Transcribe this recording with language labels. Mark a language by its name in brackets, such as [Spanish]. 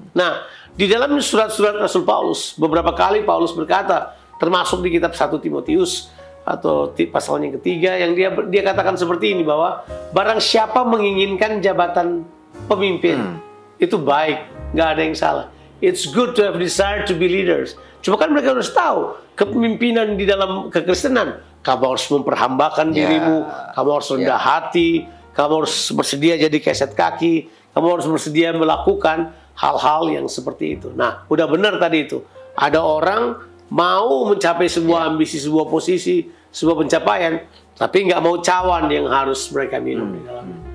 [Indonesian] Nah, di dalam surat-surat Rasul Paulus, beberapa kali Paulus berkata, termasuk di kitab 1 Timotius, atau pasal yang ketiga, yang dia katakan seperti ini, bahwa barang siapa menginginkan jabatan pemimpin, itu baik, nggak ada yang salah. [English] It's good to have desire to be leaders. [Indonesian] Cuma kan mereka harus tahu, kepemimpinan di dalam kekristenan, kamu harus memperhambakan dirimu, kamu harus rendah hati, kamu harus bersedia jadi keset kaki, kamu harus bersedia melakukan hal-hal yang seperti itu. Nah, udah benar tadi itu. Ada orang mau mencapai sebuah ambisi, sebuah posisi, sebuah pencapaian, tapi nggak mau cawan yang harus mereka minum di dalamnya.